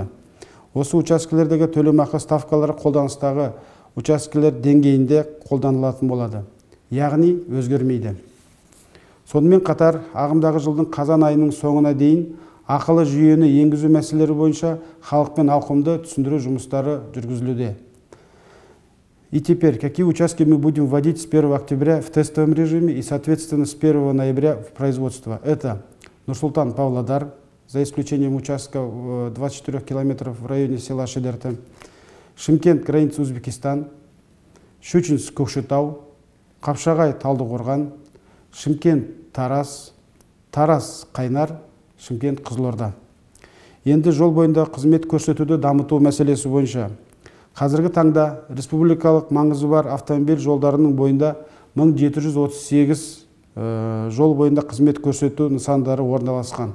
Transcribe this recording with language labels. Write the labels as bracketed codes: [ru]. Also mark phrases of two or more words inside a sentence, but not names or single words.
[kk] Осы учаскелердегі төлемақы ставкалары қолданыстағы учаскелер деңгейінде қолданылатын болады, яғни өзгермейді. Сонымен қатар, ағымдағы жылдың қазан айының соңына дейін ақылы жүйені енгізу мәселелері бойынша халықпен ауқымды түсіндіру жұмыстары жүргізілуде. [ru] И теперь, какие участки мы будем вводить с 1 октября в тестовом режиме и, соответственно, с 1 ноября в производство? Это Нур-Султан-Павлодар, за исключением участка 24 километров в районе села Шидерта, Шымкент, граница Узбекистан, Щучинск, Көкшетау, Қапшағай, Талдықорған, Шымкент, Тараз, Тараз, Қайнар, Шымкент, Қызылорда. [kk] Енді жол бойында қызмет көрсетуді дамыту мәселесі бойынша қазіргі таңда республикалық маңызы бар автомобиль жолдарының бойында 1738 жол бойында қызмет көрсету нысандары орналасқан.